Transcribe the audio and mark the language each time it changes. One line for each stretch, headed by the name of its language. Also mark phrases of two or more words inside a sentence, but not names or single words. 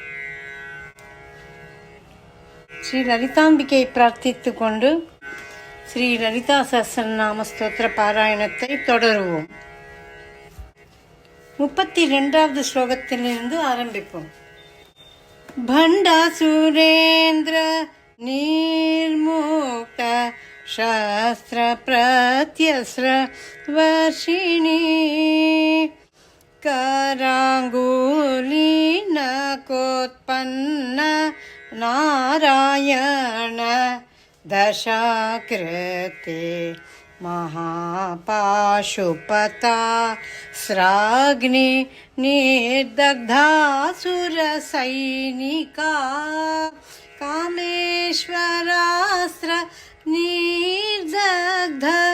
Tamil: ஸ்ரீ லலிதாம்பிகை பிரார்த்தித்துக் கொண்டு ஸ்ரீ லலிதா சஹஸ்ரநாம ஸ்தோத்திர பாராயணத்தை தொடருவோம். 32வது ஸ்லோகத்திலிருந்து ஆரம்பிப்போம்.
Sanskrit: भण्डासुरेन्द्र निर्मुक्त शास्त्र प्रत्यस्र वर्षिणी करांगुली नकोत्पन्न नारायण दशाकृते महापाशुपता स्राग्नि निर्दग्धासुर सैनिका कामेश्वरास्त्र निर्दग्ध